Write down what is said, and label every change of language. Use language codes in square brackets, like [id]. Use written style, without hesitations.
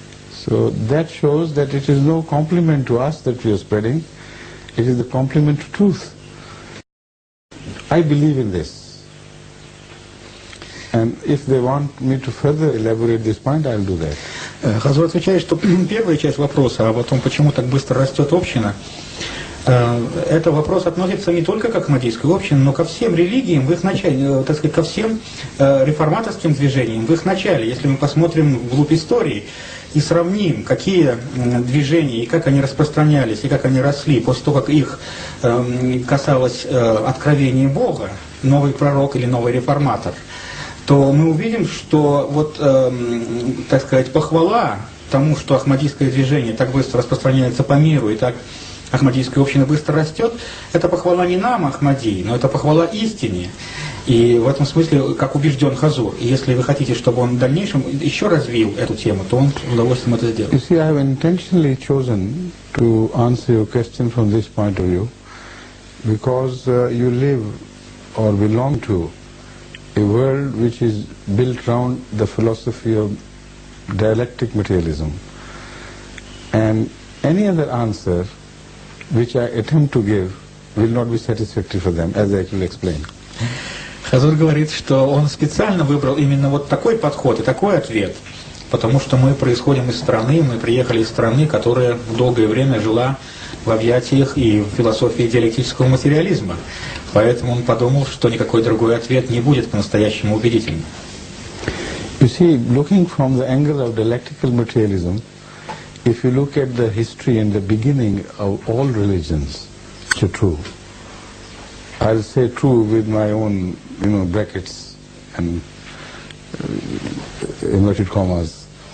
[en] So that shows that it is no compliment to us that we are spreading, it is the compliment to truth. I believe in this. And if they want me to further elaborate this point, I'll do that. [ru] Хазур отвечает, что первая часть вопроса о том, почему так быстро растет община, это вопрос относится не только к ахмадийской общине, но ко всем религиям в их начале, так сказать, ко всем реформаторским движениям в их начале. Если мы посмотрим вглубь истории и сравним, какие движения и как они распространялись, и как они росли после того, как их касалось откровения Бога, новый пророк или новый реформатор, то мы увидим, что вот, так сказать, похвала тому, что ахмадийское движение так быстро распространяется по миру и так ахмадийская община быстро растет, это похвала не нам, Ахмадии, но это похвала истине. И в этом смысле, как убежден Хазур, и если вы хотите, чтобы он в дальнейшем еще развил эту тему, то он с удовольствием это сделает. [en] You see, I have intentionally chosen to answer your question from this point of view, because you live or belong to a world which is built around the philosophy of dialectic materialism. And any other answer which I attempt to give will not be satisfactory for them, as I will explain. [ru] Хазур говорит, что он специально выбрал именно вот такой подход и такой ответ, потому что мы происходим из страны, мы приехали из страны, которая в долгое время жила в объятиях и в философии диалектического материализма. Поэтому он подумал, что никакой другой ответ не будет по-настоящему убедительным. [en] You see, looking from the angle of dialectical materialism, if you look at the history and the beginning of all religions, which are true, I'll say true with my own, brackets and inverted commas.